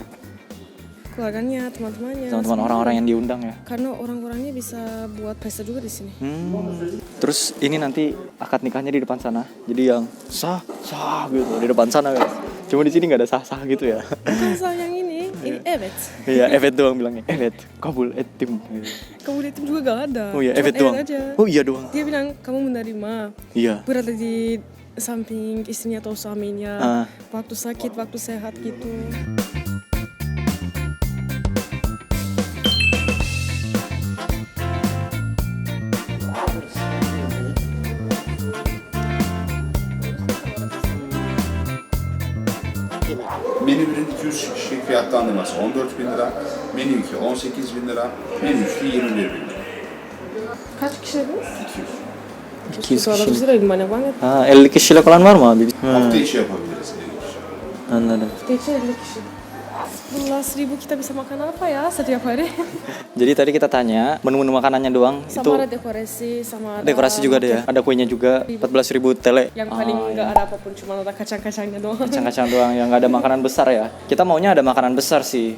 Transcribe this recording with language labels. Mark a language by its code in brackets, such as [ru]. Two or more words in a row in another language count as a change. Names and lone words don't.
[id] Keluarganya, teman-temannya. Teman-teman semua. orang-orang yang diundang ya. Karena orang-orangnya bisa buat pesta juga di sini. Terus ini nanti akad nikahnya di depan sana. Jadi yang sah gitu di depan sana guys. Cuma di sini nggak ada sah gitu ya. Bukan soal yang ini evet. Iya, evet doang bilangnya. [tr] Evet, kabul etim. [id] Kamu itu juga gak ada. Oh iya, Cuma evet doang. aja. Oh iya doang. Dia bilang kamu menerima. Iya. Berada di samping istrinya atau suaminya. Waktu sakit, waktu sehat gitu. [tr] Menü 1'in 200 kişilik fiyatlandırması 14.000 lira, menü 2 18.000 lira, menü 3 21.000 lira. Kaç kişi dediniz? 200 [id] Suara [tr] kişi. [id] besar banyak banget. [tr] 50 kişilik olan var mı abi? Hafta içi yapabiliriz. Anladım. [id] Kecil 50 kişi. 11.000 kita bisa makan apa ya setiap hari? Jadi tadi kita tanya menu-menu makanannya doang Sama itu ada dekorasi, sama ada dekorasi juga ada ya. Ada kuenya juga 14.000 tele. yang paling nggak ada apapun, cuma ada kacang-kacangnya doang. Kacang-kacang doang yang nggak ada makanan besar ya. Kita maunya ada makanan besar sih.